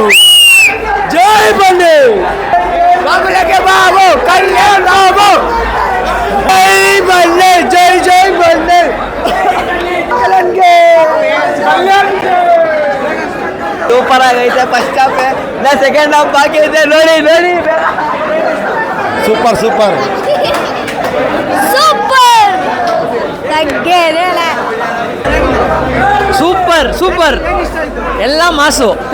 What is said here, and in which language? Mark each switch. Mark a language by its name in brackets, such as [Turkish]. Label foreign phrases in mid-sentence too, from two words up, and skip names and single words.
[Telugu] జై బండి బాబులకే బాబు కళ్యాణ్ బాబు. జై బండి, జై బండి. [Kannada] ಸೂಪರ್ ಆಗೈತೆ [English] first half. [Kannada] ನಾ [English] second half [Kannada] ಬಾಕಿ ಇದೆ. ನೋಡಿ [Telugu] సూపర్ [Kannada] ಸೂಪರ್ ಎಲ್ಲ ಮಾಸು.